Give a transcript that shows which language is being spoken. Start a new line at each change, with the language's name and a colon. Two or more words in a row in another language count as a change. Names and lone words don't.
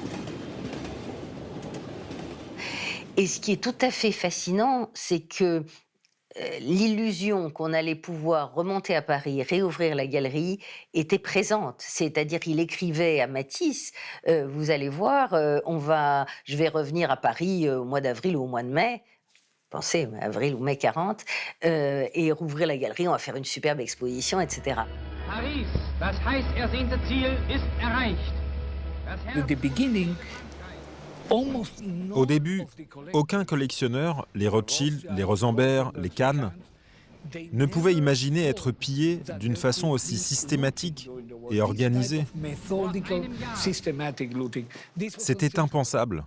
French: Et ce qui est tout à fait fascinant, c'est que l'illusion qu'on allait pouvoir remonter à Paris, réouvrir la galerie, était présente. C'est-à-dire qu'il écrivait à Matisse, vous allez voir, je vais revenir à Paris au mois d'avril ou au mois de mai, pensez, avril ou mai 40, et rouvrir la galerie, on va faire une superbe exposition, etc. Paris,
German: das heiß ersehnte Ziel ist erreicht.
French: Au début, aucun collectionneur, les Rothschild, les Rosenberg, les Kahn, ne pouvait imaginer être pillé d'une façon aussi systématique et organisée. C'était impensable.